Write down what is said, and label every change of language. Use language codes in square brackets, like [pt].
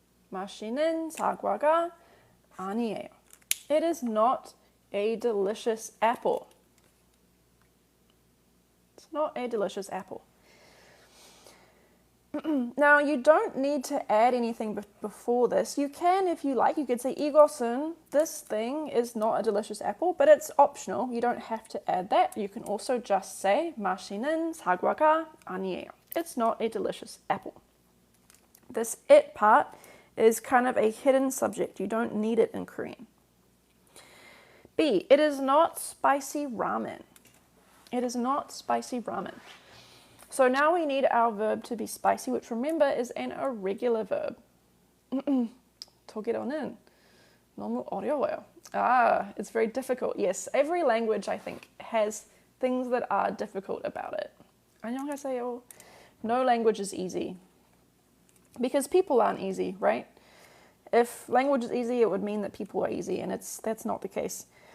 [ko] 맛있는 사과가 아니에요. [en] It is not a delicious apple. It's not a delicious apple. Now, you don't need to add anything before this. You can, if you like. You could say 이것은, this thing is not a delicious apple, but it's optional. You don't have to add that. You can also just say [ko] 맛있는 사과가 아니에요. [en] It's not a delicious apple. This it part is kind of a hidden subject. You don't need it in Korean. B, it is not spicy ramen. It is not spicy ramen. So now we need our verb to be spicy, which remember is an irregular verb. [ko] 토기로는 너무 어려워요. [en] It's very difficult. Yes, every language, I think, has things that are difficult about it. 안녕하세요. No language is easy. Because people aren't easy, right? If language is easy, it would mean that people are easy, and that's not the case.